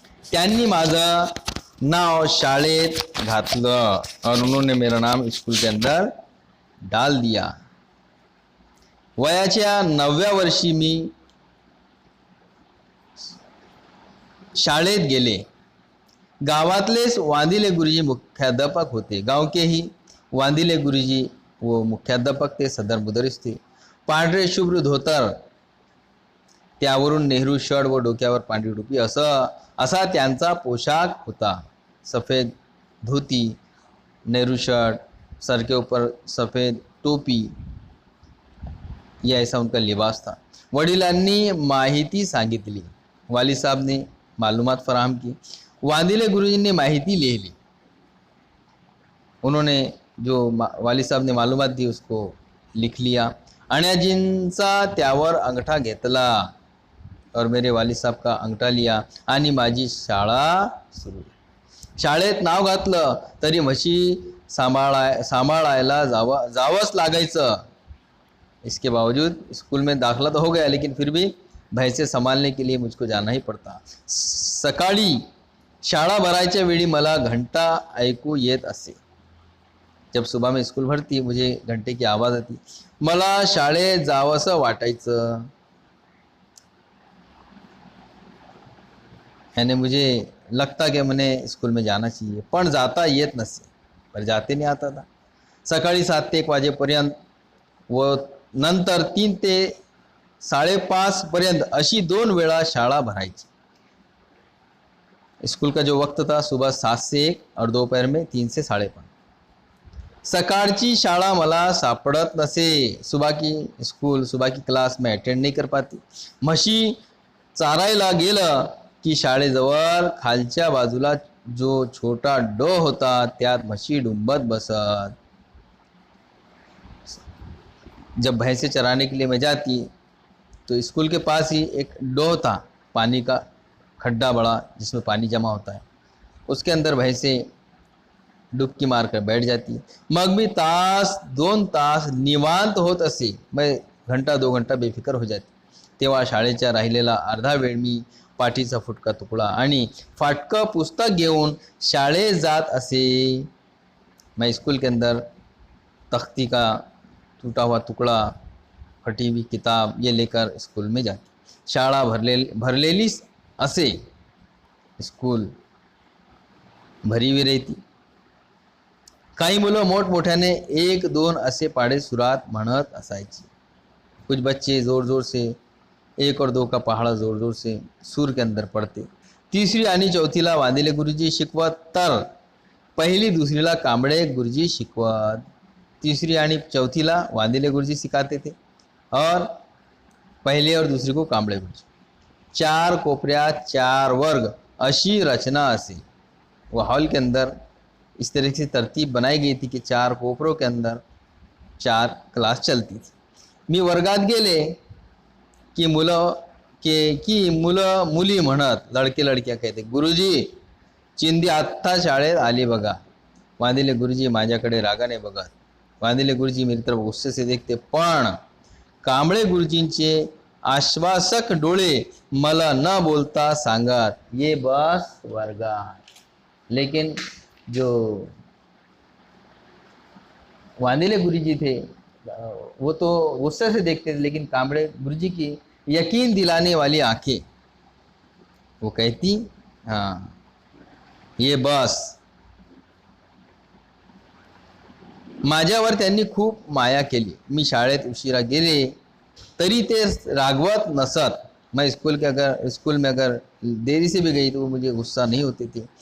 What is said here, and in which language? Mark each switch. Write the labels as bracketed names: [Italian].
[Marathi] त्यांनी माझं नाव शाळेत घातलं [Hindi] और उन्होंने मेरा नाम स्कूल के अंदर डाल दिया. [Marathi] वयाच्या 9व्या वर्षी मी शाळेत गेले. गावातलेच वांदिले गुरुजी मुख्याध्यापक होते. [Hindi] गांव के ही वांदिले गुरुजी वो मुख्याध्यापक थे, सदर मुदरिस थे. [Marathi] पांढरे शुभ्र धोतर, त्यावरून नेहरू शर्ट व डोक्यावर पांढरी टोपी असा त्यांचा पोशाख होता. [Hindi] सफ़ेद धोती, नेहरू शर्ट, सर के ऊपर सफ़ेद टोपी, यह ऐसा उनका लिबास था. [Marathi] वडिलांनी माहिती सांगितली, [Hindi] वालिद साहब ने मालूमात फराहम की, वांदिले गुरुजी ने माहिती ले ली. उन्होंने जो वालिद साहब ने मालूमात दी उसको लिख लिया. [Marathi] अण्याजींचा त्यावर अंगठा घेतला [Hindi] और मेरे वालिद साहब का अंगठा लिया [Marathi] आणि माझी शाळा सुरू. शाळेत नाव घातलं तरी म्हशी सांभाळायला जावंच लागायचं. [Hindi] इसके बावजूद स्कूल में दाखला तो हो गया, लेकिन फिर भी भैंसे संभालने के लिए मुझको जाना ही पड़ता. [Marathi] सकाळी शाळा भरायच्या वेळी मला घंटा ऐकू येत असे. [Hindi] जब सुबह में स्कूल भरती मुझे घंटे की आवाज़ आती. [Marathi] मला शाळेत जावंसं वाटायचं. [Hindi] यानी मुझे लगता कि मैंने स्कूल में जाना चाहिए, [Marathi] पण जाता येत नसे, [Hindi] पर जाते नहीं आता था. [Marathi] सकाळी 7 ते 1 वाजेपर्यंत व नंतर 3 ते 5:30 पर्यंत अशी 2 वेळा शाळा भरायची। [Hindi] स्कूल का जो वक्त था सुबह 7 से 1 और दोपहर में 3 से 5:30। [Marathi] सकाळची शाळा मला सापडत नसे। [Hindi] सुबह की क्लास में अटेंड नहीं कर पाती। [Marathi] म्हशी चारायला गेलं की शाळेजवळ खालच्या बाजूला जो छोटा डो होता त्यात म्हशी डुंबत बसत। [Hindi] जब भैंसे चराने के लिए मैं जाती तो स्कूल के पास ही एक डो था, पानी का खड्डा बड़ा जिसमें पानी जमा होता है, उसके अंदर भैंसे डुबकी मारकर बैठ जाती। [Marathi] मग मी तास 2 तास निवांत होत असे। [Hindi] मैं घंटा 2 घंटा बेफिकर हो जाती। [Marathi] तेव्हा शाळेच्या राहिलेला अर्धा वेळ मी पाठीचा फुटका तुकडा आणि फाटकं पुस्तक घेऊन शाळेत जात असे। [Hindi] मैं स्कूल के अंदर तख्ती का टूटा हुआ टुकड़ा, फटी हुई किताब ये लेकर स्कूल में जाती। [Marathi] शाळा भरलेली असे, [Hindi] स्कूल भरी हुई रहती। [Marathi] काही मुलं मोठमोठ्याने 1-2 असे पाड़े सुरात म्हणत असायची। [Hindi] कुछ बच्चे जोर जोर से 1 और 2 का पहाड़ा जोर जोर से सूर के अंदर पढ़ते। [Marathi] 3री आणि 4थीला वांदेले गुरुजी शिकवत तर 1ली 2रीला कांबळे गुरुजी शिकवत। 3री आणि 4थीला वांदेले गुरुजी [Hindi] सिखाते थे और 1ली और 2री को [Marathi] कांबळे गुरुजी। 4 कोपऱ्यात 4 वर्ग अशी रचना असे। [Hindi] वो हॉल के अंदर इस तरह से तरतीब बनाई गई थी कि 4 कोपरों के अंदर 4 क्लास चलती थी। [Marathi] मी वर्गात गेले की मुलं मुली म्हणत, [Hindi] लड़के लड़कियां कहते, [Marathi] गुरुजी चिंदी आत्ता शाळेत आली बघा। [Hindi] वांदेले गुरुजी माझ्याकडे रागाने बघत। वांदेले गुरुजी मेरी तरफ गुस्से से देखते, [Marathi] पण कांबळे गुरुजींचे आश्वासक डोळे मला न बोलता सांगत, ये बस वर्गात। [Hindi] लेकिन जो वांदेले गुरुजी थे वो तो गुस्से से देखते थे, लेकिन कांबळे गुरुजी की यकीन दिलाने वाली आंखें, वो कहती, हाँ [Marathi] ये बस। माझ्यावर त्यांनी खूप माया केली। मी शाळेत उशिरा गेले तरी ते रागवत नसत। [Hindi] मैं स्कूल में अगर देरी से भी गई तो वो मुझे गुस्सा नहीं होते थे।